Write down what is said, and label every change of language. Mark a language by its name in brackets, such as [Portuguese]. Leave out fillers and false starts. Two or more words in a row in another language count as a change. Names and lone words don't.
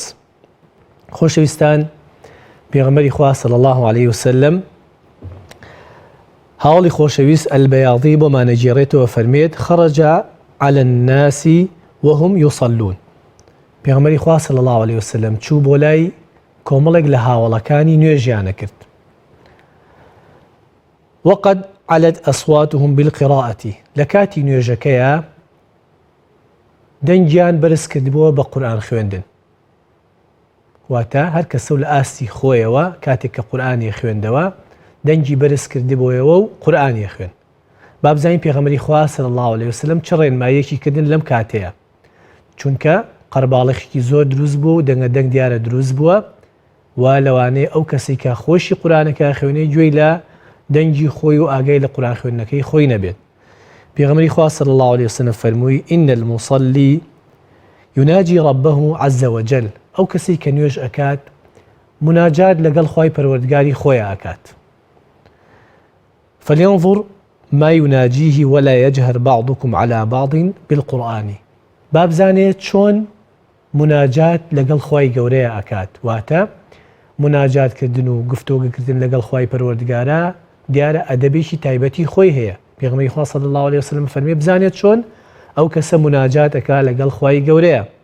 [Central Kurdish] خۆشەویستان، پێغەمبەری خوا [Arabic] صلی الله عليه وسلم [Central Kurdish] هاوڵی خۆشەویست ئەلبەیاضی بۆمانەگێڕێتەوە، فەرمێت [Arabic] خەرەجە عەلى الناس وهم يصلون. [Central Kurdish] پێغەمبەری خوا [Arabic] صلی الله عليه وسلم [Central Kurdish] چوو بۆ لای کۆمەڵێک لە هاوڵەکانی نوێژیانە کرد. [Arabic] وقد علت أصواتهم بالقراءة. [Central Kurdish] لە کاتی نوێژەکەیە دەنگیان بەرز کردبووە بە قورئان خوێندن. واتە هەر کەسە لە ئاستی خۆیەوە کاتێک کە قورئانی خوێندەوە دەنگی بەرز کردبووەوە و قورئانی خوێن. با بزانین پێغەمبەری خوا [Arabic] صلی الله عليه وسلم [Central Kurdish] چ ڕێنماییەکی کردن لەم کاتەیە، چونکە قەرباڵێکی زۆر دروست بوو و دەنگە دەنگ دیارە دروست بووە و لەوانەیە ئەو کەسی کە خۆشی قورئانەکە خوێنێ گوێی لە دەنگی خۆی و ئاگای لە قورئان خوێندنەکەی خۆی نەبێت. پێغەمبەری خوا [Arabic] صلی الله عليه وسلم [Central Kurdish] فەرمووی [Arabic] إن المصلي يناجي ربه عز وجل. [Central Kurdish] ئەو کەسی کە نوێژ ئەکات مناجات لەگەڵ خوای پەروەردگاری خۆی ئاکات. [Arabic] فلينظر ما يناجيه ولا يجهر بعضكم على بعض بالقرآن. [Central Kurdish] بابزانێت چۆن مناجات لەگەڵ خوای گەورەیە ئەکات، واتە مناجاتکردن و گفتوگوکردن لەگەڵ خوای پەروەردگارە دیارە ئەدەبێکی تایبەتی خۆی هەیە. پێغەمبەری خوا [Arabic] صلی الله عليه وسلم [Central Kurdish] فەرمێ بزانێت چۆن ئەو کەسە مناجات ئەکات لەگەڵ خوای گەورەیە.